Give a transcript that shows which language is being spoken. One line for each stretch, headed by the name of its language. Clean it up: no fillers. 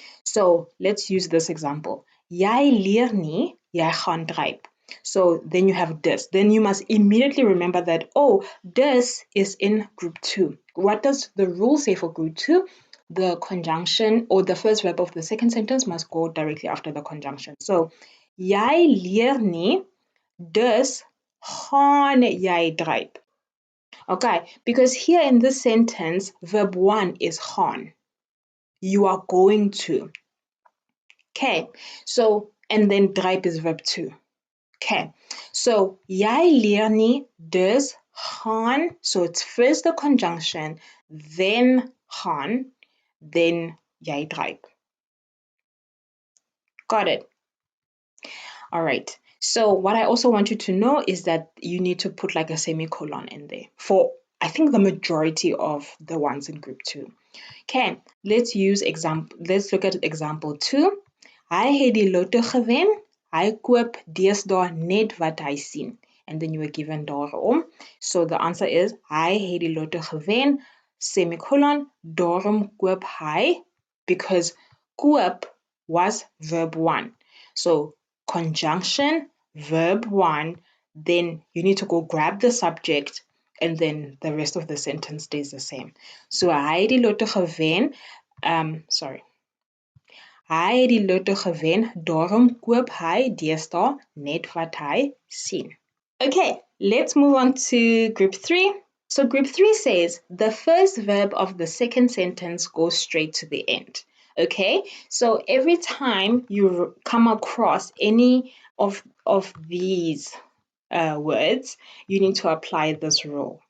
English: So let's use this example.
Afrikaans: Jy leer nie, jy gaan dryp.
English: So then you have this. Then you must immediately remember that, oh, this is in group 2. What does the rule say for group 2? The conjunction or the first verb of the second sentence must go directly after the conjunction.
Afrikaans: So, jy leer nie, dus gaan jy dryp.
English: Okay, because here in this sentence, verb 1 is gaan. You are going to. Okay, so, and then dryp is verb 2. Okay, so,
Afrikaans: jy leer nie, dus gaan,
English: so it's first the conjunction, then gaan, then
Afrikaans: jy dryp.
English: Got it? All right. So what I also want you to know is that you need to put like a semicolon in there for, I think, the majority of the ones in group 2. Okay, let's look at example 2.
Afrikaans: Hy het die lotto gewen. Hy koop deesdae net wat hy sien.
English: And then you were given daarom. So the answer is
Afrikaans: hy het die lotto gewen,
English: semicolon,
Afrikaans: daarom koop hy,
English: because koop was verb 1. So conjunction, verb 1, then you need to go grab the subject, and then the rest of the sentence stays the same.
Afrikaans: So hy het die lotto gewen, hy het die lotto gewen, daarom koop hy deesdae net wat hy sien.
English: Okay, let's move on to group 3. So group 3 says the first verb of the second sentence goes straight to the end. Okay, so every time you come across any of these words, you need to apply this rule.